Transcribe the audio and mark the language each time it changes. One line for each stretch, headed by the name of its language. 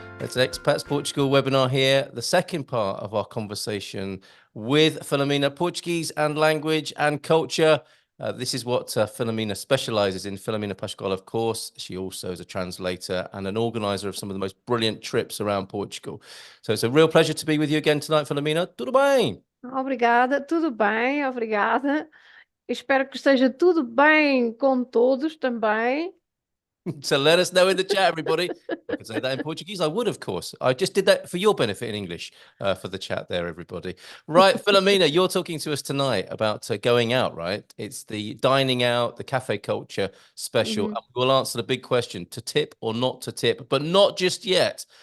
English: It's an Expats Portugal webinar here, the second part of our conversation with Filomena, Portuguese and language and culture. This is what Filomena specializes in. Filomena Pascoal, of course. She also is a translator and an organizer of some of the most brilliant trips around Portugal. So it's a real pleasure to be with you again tonight, Filomena.
Portuguese: Tudo bem? Obrigada, tudo bem, obrigada. Espero que esteja tudo bem com todos também.
English: So let us know in the chat, everybody. I could say that in Portuguese. I would, of course. I just did that for your benefit in English for the chat there, everybody. Right, Filomena, you're talking to us tonight about going out, right? It's the dining out, the cafe culture special. And we'll answer the big question, to tip or not to tip, but not just yet.